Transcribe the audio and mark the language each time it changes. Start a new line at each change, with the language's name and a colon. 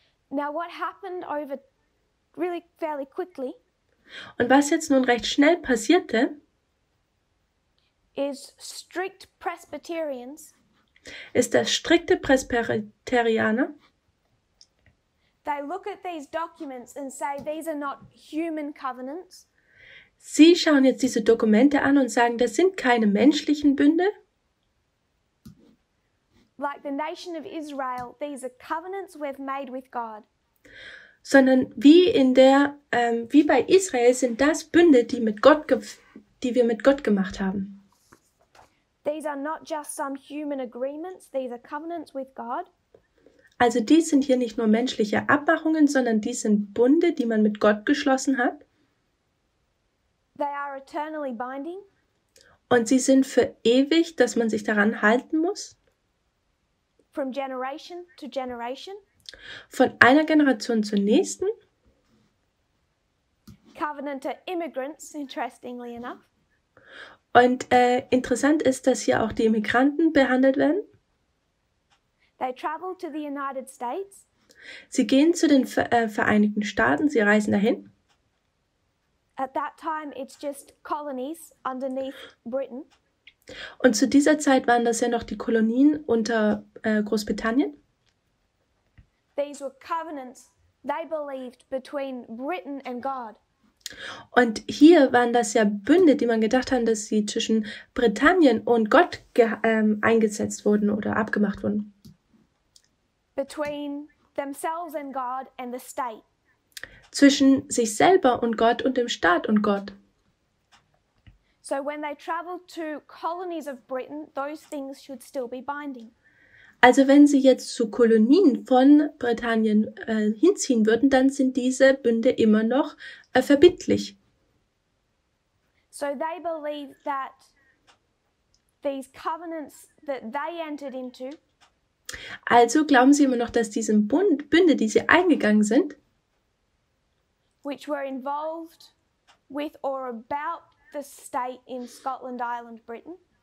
English: Now what happened over really fairly quickly
German: Und was jetzt nun recht schnell passierte,
English: is strict Presbyterians
German: ist, dass strikte Presbyterianer
English: They look at these documents and say these are not human covenants.
German: Sie schauen jetzt diese Dokumente an und sagen, das sind keine menschlichen Bünde.
English: Like the nation of Israel, these are covenants we've made with God.
German: Sondern wie bei Israel sind das Bünde, die wir mit Gott gemacht haben.
English: These are not just some human agreements, these are covenants with God.
German: Also dies sind hier nicht nur menschliche Abmachungen, sondern dies sind Bunde, die man mit Gott geschlossen hat.
English: They are eternally binding.
German: Und sie sind für ewig, dass man sich daran halten muss.
English: From generation to generation.
German: Von einer Generation zur nächsten.
English: Covenant to immigrants, interestingly enough.
German: Und interessant ist, dass hier auch die Immigranten behandelt werden.
English: They travel to the United States.
German: Sie gehen zu den Vereinigten Staaten, sie reisen dahin.
English: At that time, it's just colonies underneath Britain.
German: Und zu dieser Zeit waren das ja noch die Kolonien unter Großbritannien.
English: These were covenants, they believed, between Britain and God.
German: Und hier waren das ja Bünde, die man gedacht hat, dass sie zwischen Britannien und Gott eingesetzt wurden oder abgemacht wurden.
English: Between themselves and God and the state.
German: Zwischen sich selber und Gott und dem Staat und Gott.
English: So when they traveled to colonies of Britain, those things should still be binding.
German: Also wenn sie jetzt zu Kolonien von Britannien hinziehen würden, dann sind diese Bünde immer noch verbindlich.
English: So they believe that these covenants that they entered into,
German: also glauben sie immer noch, dass diese Bünde, die sie eingegangen sind,
English: which were involved with or about the state in Scotland, Ireland, Britain,